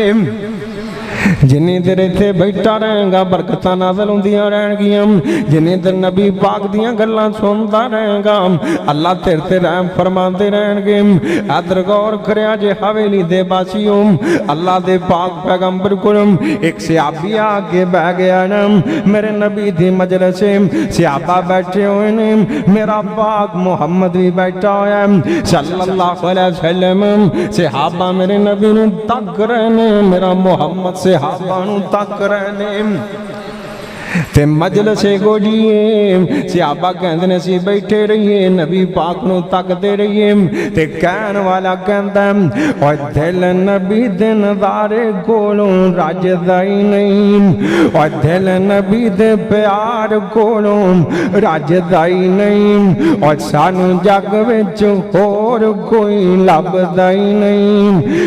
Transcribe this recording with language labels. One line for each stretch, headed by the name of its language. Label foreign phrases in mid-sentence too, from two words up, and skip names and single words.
Punjabi: جنی دیر ایتھے بیٹھا رہیگا برکتاں نازل ہوندیاں رہنگیاں، جنی دیر نبی پاک دیاں گلاں سندا رہیگا اللہ تیرے تے رحم فرماندے رہنگے. ادھر غور کریا جے حویلی دے باسیو، اللہ دے پاک پیغمبر کول اک صحابی آکے بہہ گیا نا، میرے نبی دی مجلس صحابہ بیٹھے ہوئے نے، میرا پاک محمد بھی بیٹھا ہویا
Arabic: صلى الله عليه وسلم.
Punjabi: صحابہ میرے نبی نوں تک رہے نے، میرا محمد صحابہ نوں تک رہے نے. تے مجلس گوڑیے صحابہ کہندے نے اسیں بیٹھے رہیے نبی پاک نوں تکدے رہیے، تے کہن والا کہندا اور دل نبی دے نظارے کولوں رجدا ہی نہیں، اور دل نبی دے پیار کولوں رجدا ہی نہیں، اور سانوں جگ وچ ہور کوئی لبھدا ہی نہیں.